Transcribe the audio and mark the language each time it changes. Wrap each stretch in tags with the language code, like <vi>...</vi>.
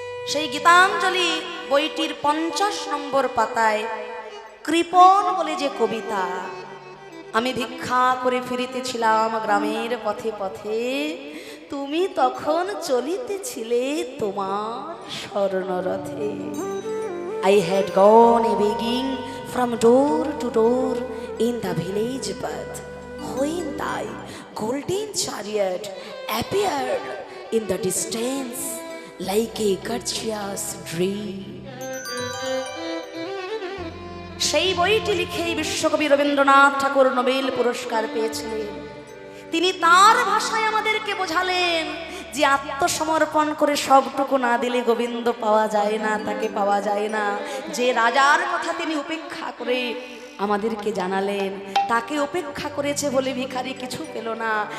<bn>সেই গীতাঞ্জলি বইটির 50 নম্বর পাতায় কৃপণ বলে যে কবিতা, আমি ভিক্ষা করে ফিরিতেছিলাম গ্রামের পথে পথে, তুমি তখন চলিতেছিলে তোমার স্বর্ণরথে।</bn> <en>I had gone a begging from door to door in the village path, when thy golden chariot appeared in the distance like a gorgeous dream.</en> <bn>সেই বইটি লিখেই বিশ্বকবি রবীন্দ্রনাথ ঠাকুর নোবেল পুরস্কার পেয়েছিলেন। তিনি তার ভাষায় আমাদেরকে বোঝালেন যে আত্মসমর্পণ করে সবটুকু না দিলে গোবিন্দ পাওয়া যায় না, তাকে পাওয়া যায় না। যে রাজার কথা তিনি উপেক্ষা করে আমাদেরকে জানালেন, তাকে উপেক্ষা করেছে বলে ভিখারি কিছু পেল না।</bn>